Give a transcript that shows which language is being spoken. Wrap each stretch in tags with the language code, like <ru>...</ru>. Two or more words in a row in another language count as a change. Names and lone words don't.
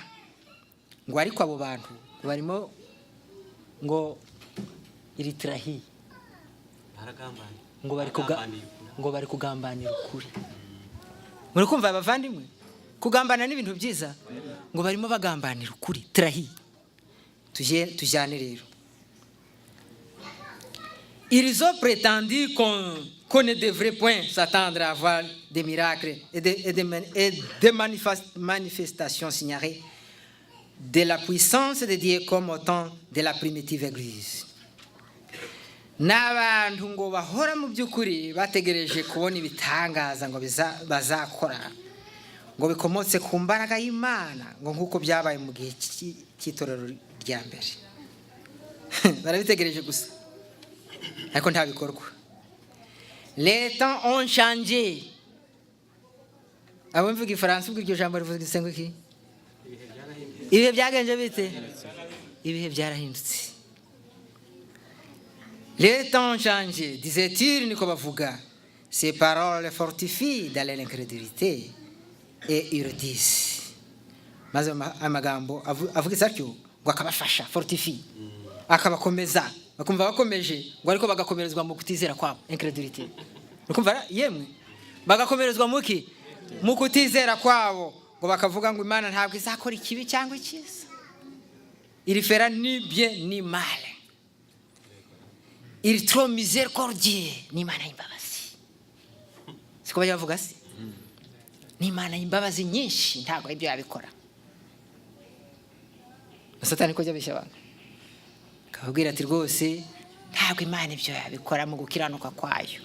<rw>Ngo ariko abo bantu barimo ngo iritirahi, ngo bari kugambanira ukuri. Muri kumva abavandimwe, kugambana n'ibintu byiza, ngo barimo bagambanira ukuri, tirahi. Tujyane rero.</rw> <fr>Ils ont prétendu qu'on ne devrait point s'attendre à voir des miracles et des manifestations signalées de la puissance de Dieu comme au temps de la primitive église.</fr> <rw>N'abantu ngo bahora mu by'ukuri bategereje kubona ibitangaza ngo bazakora ngo bikomotse ku mbaraga y'Imana, ngo nk'uko byabaye mu gihe cy'itorero rya mbere. Barabitegereje gusa ariko nta bikorwa.</rw> <fr>Les temps ont changé.</fr> <rw>Abo mvuga Ifaransa ubwo iryo jambo rivuze isengo iki? Ibihe byagenje bite? Ibihe byarahindutse.</rw> <fr>Les temps changent, disait-il,</fr> <rw>niko bavuga.</rw> <fr>Ces paroles fortifient dans l'incrédulité et ils disent.</fr> <rw>Maze amagambo avuga atyo ngo akabafasha fortifie. Akabakomeza, bakumva bakomeje, ngo ariko bagakomerezwa mu kutizera kwabo, incrédulité. Ukumva yemwe bagakomerezwa muki mu kutizera kwabo, ngo bakavuga ngo Imana ntabwo izakora ikibi cyangwa icyiza.</rw> <fr>Il fera ni bien ni mal. Il trop miséricordieux,</fr> <rw>ni Imana y'imbabazi. Siko bavuga se? Ni Imana y'imbabazi nyinshi, ntabwo ibyo yabikora. Satani ko jabisha abantu. Kabwira ati rwose ntabwo Imana ibyo yabikora mu gukiranuka kwayo.</rw>